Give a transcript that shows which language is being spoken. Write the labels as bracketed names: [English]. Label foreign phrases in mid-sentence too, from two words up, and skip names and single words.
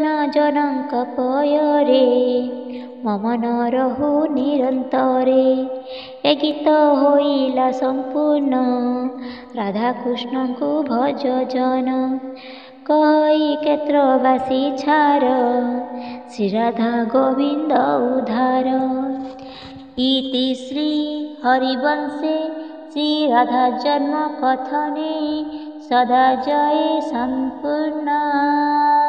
[Odia] ଜନଙ୍କ ପୟରେ ମମନ ରହୁ ନିରନ୍ତରେ ଏ ଗୀତ ହୋଇଲା ସମ୍ପୂର୍ଣ୍ଣ ରାଧାକୃଷ୍ଣଙ୍କୁ ଭଜ ଜନ କହି କ୍ଷେତ୍ରବାସୀ ଛାର ଶ୍ରୀରାଧା ଗୋବିନ୍ଦ ଉଦ୍ଧାର [Sanskrit] इति श्री हरिवंशे श्रीराधा जन्म कथने सदा जय सम्पूर्णा।